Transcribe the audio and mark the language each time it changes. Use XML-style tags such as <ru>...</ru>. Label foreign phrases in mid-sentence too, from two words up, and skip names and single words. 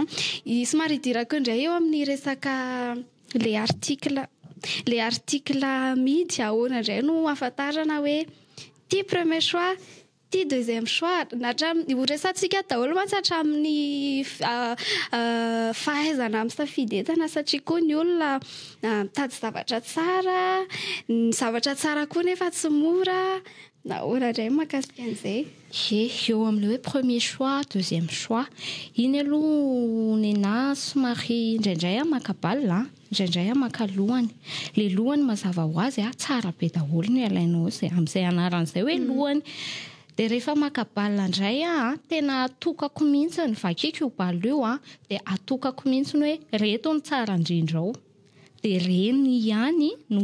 <mg>Somary idirako indray eo amin'ny resaka le article amidy ahoana indray no afantarana hoe ty</mg> <fr>premier choix</fr> <mg>ty</mg> <fr>deuxième choix</fr> <mg>resantsika daholo mantsy hatramin'ny fahaizana misafidy entana satria koa ny olona mitady zavatra tsara ny zavatra tsara koa nefa tsy mora nahoana indray mahakasika an'izay. Eo amin'le hoe</mg> <fr>premier choix deuxième choix</fr> <mg>iny aloha ny anahy somary indraindray makabalina indraindray maka lohany le lohany mazava ho azy tsara be daholo ny alainao zay amin'izay anaran'izay hoe lohany dia rehefa makabalina indray tena atokako mihitsy ny vakiko io balo io dia atokako mihitsy ny hoe reto ny tsara indrindra ao dia reny ihany no</mg>